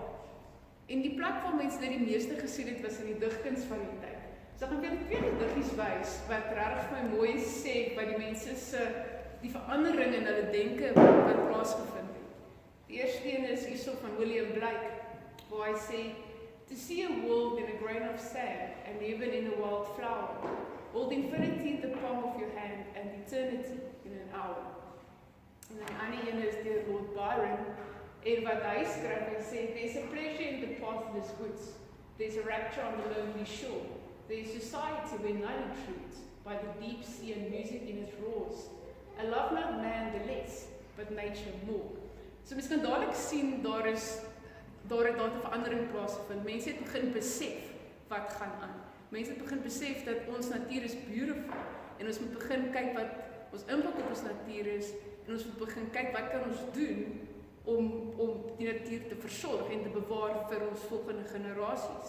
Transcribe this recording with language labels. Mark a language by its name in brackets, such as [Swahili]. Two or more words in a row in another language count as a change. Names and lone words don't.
[Afrikaans] En die plek waar mense dit die meeste gesien het, was in die digkuns van die tyd. So ek gaan vir twee diggies wys, wat regtig vir my mooi sê, wat die mense die verandering in hulle denke wat plaasgevind het. Die eerste een is hierso van William Blake, waar hy sê, [English] to see a world in a grain of sand, and even in a wild flower, hold infinity in the palm of your hand, and eternity in an hour. [Afrikaans] En dan ander een is deur Lord Byron, en wat hy skryf, hy sê, [English] there's a pleasure in the pathless woods, there's a rapture on the lonely shore, there's society where none intrudes, by the deep sea and music in its roars. I love not man the less, but nature more. [Afrikaans] So mens kan dadelik sien, daar het 'n verandering plaasgevind. Mense het begin besef wat gaan aan. Mense het begin besef dat ons natuur is beautiful, en ons moet begin kyk wat ons impak op ons natuur is, en ons moet begin kyk wat kan ons doen om die natuur te versorg en te bewaar vir ons volgende generasies.